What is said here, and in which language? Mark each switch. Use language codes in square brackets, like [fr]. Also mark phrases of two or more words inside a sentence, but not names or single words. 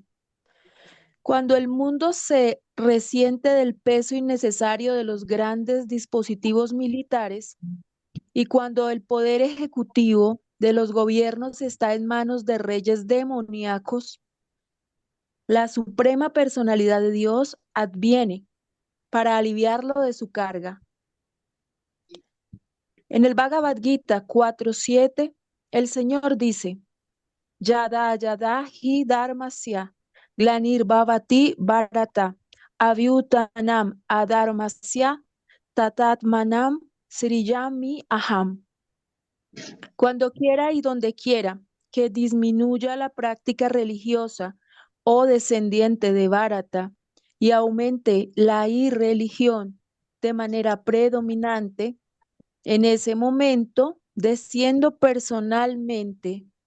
[es] Cuando el mundo se resiente del peso innecesario de los grandes dispositivos militares y cuando el poder ejecutivo de los gobiernos está en manos de reyes demoníacos, la suprema personalidad de Dios adviene para aliviarlo de su carga. En el Bhagavad Gita 4.7, el Señor dice, [sa] यदा यदा हि धर्मस्य ग्लानिर्भवति भारत अभ्युत्थानम् अधर्मस्य तदात्मानं सृजामि अहम्. [es] Cuando quiera y donde quiera que disminuya la práctica religiosa o descendiente de Bharata y aumente la irreligión de manera predominante, en ese momento desciendo personalmente.